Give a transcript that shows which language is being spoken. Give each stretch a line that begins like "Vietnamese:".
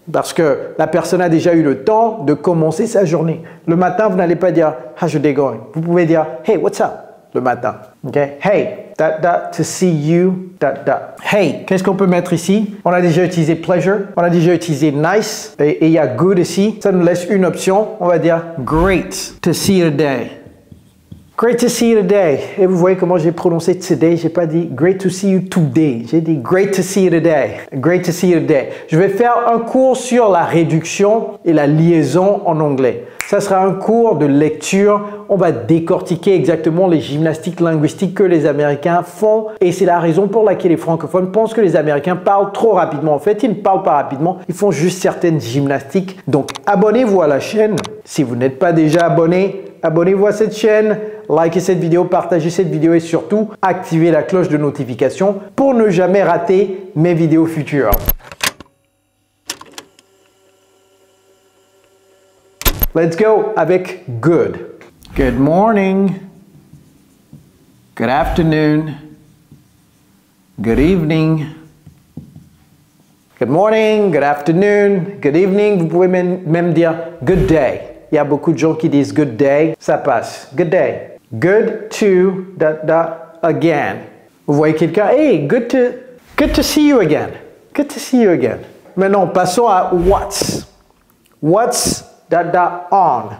French: Parce que la personne a déjà eu le temps de commencer sa journée. Le matin, vous n'allez pas dire
English: how's your day going?
French: Vous pouvez dire
English: hey, what's up?
French: Le matin. Okay? Hey, ...
English: to see you, ...
French: Hey, qu'est-ce qu'on peut mettre ici? On a déjà utilisé pleasure, on a déjà utilisé nice, et il y a good ici. Ça nous laisse une option. On va dire
English: great to see you today. Great to see you today.
French: Et vous voyez comment j'ai prononcé today. J'ai pas dit
English: great to see you today.
French: J'ai dit
English: great to see you today.
French: Great to see you today. Je vais faire un cours sur la réduction et la liaison en anglais. Ça sera un cours de lecture. On va décortiquer exactement les gymnastiques linguistiques que les Américains font. Et c'est la raison pour laquelle les francophones pensent que les Américains parlent trop rapidement. En fait, ils ne parlent pas rapidement. Ils font juste certaines gymnastiques. Donc, abonnez-vous à la chaîne. Si vous n'êtes pas déjà abonné, abonnez-vous à cette chaîne. Likez cette vidéo, partagez cette vidéo et surtout, activez la cloche de notification pour ne jamais rater mes vidéos futures.
English: Let's go avec good. Good morning. Good afternoon. Good evening. Good morning, good afternoon, good evening.
French: Vous pouvez même dire good day. Il y a beaucoup de gens qui disent good day. Ça passe. Good day.
English: Good to ... again.
French: Vous voyez quelqu'un,
English: hey, good to see you again. Good to see you again.
French: Maintenant, passons à
English: what's. What's ... on.